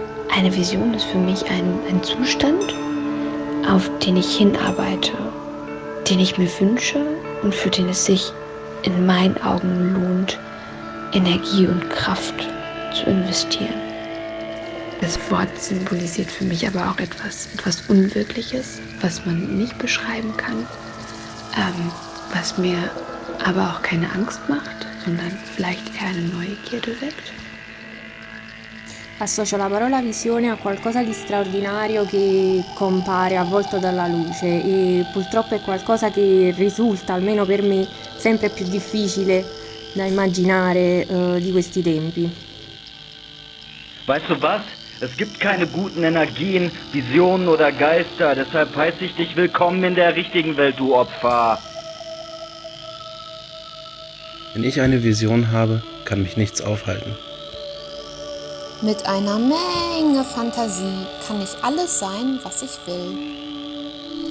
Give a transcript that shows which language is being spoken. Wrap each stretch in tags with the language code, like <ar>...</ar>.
<de>Eine Vision ist für mich ein Zustand, auf den ich hinarbeite, den ich mir wünsche und für den es sich in meinen Augen lohnt, Energie und Kraft zu investieren. Das Wort symbolisiert für mich aber auch etwas Unwirkliches, was man nicht beschreiben kann, was mir aber auch keine Angst macht, sondern vielleicht eher eine Neugierde weckt.</de> <it>Associo la parola visione a qualcosa di straordinario che compare avvolto dalla luce e purtroppo è qualcosa che risulta, almeno per me, sempre più difficile da immaginare di questi tempi.</it> <de>Weißt du was? Es gibt keine guten Energien, Visionen oder Geister, deshalb heiße ich dich willkommen in der richtigen Welt, du Opfer. Wenn ich eine Vision habe, kann mich nichts aufhalten. Mit einer Menge Fantasie kann ich alles sein, was ich will.</de>